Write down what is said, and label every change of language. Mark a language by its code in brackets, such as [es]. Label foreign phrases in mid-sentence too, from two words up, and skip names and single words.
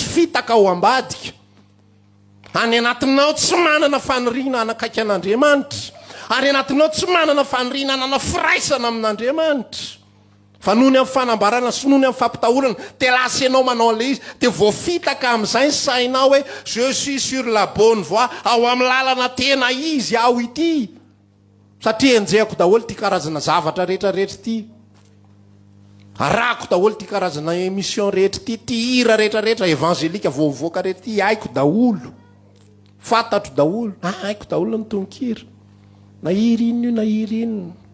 [mg] fitaka ao ambadika any anatinao tsy manana faniriana anakaiky an'Andriamanitra ary anatinao tsy manana faniriana anana firaisana amin'Andriamanitra fa noho ny amin'ny fanambarana sy noho ny amin'ny fampitahorana dia lasa ianao manao an'ilay izy dia voafitaka amin'izay ny sainao hoe [fr] je suis sur la bonne voie [mg] ao amin'ny lalana tena izy aho ity satria enjehako daholo ty karazana zavatra rehetrarehetra ity arako daholo ty karazana émission rehetra ity ty hira rehetrarehetra evangelika voavoaka rehetra ity haiko daholo fantatro daholo haiko daholo ny tononkira na hiry ino io na hiry ino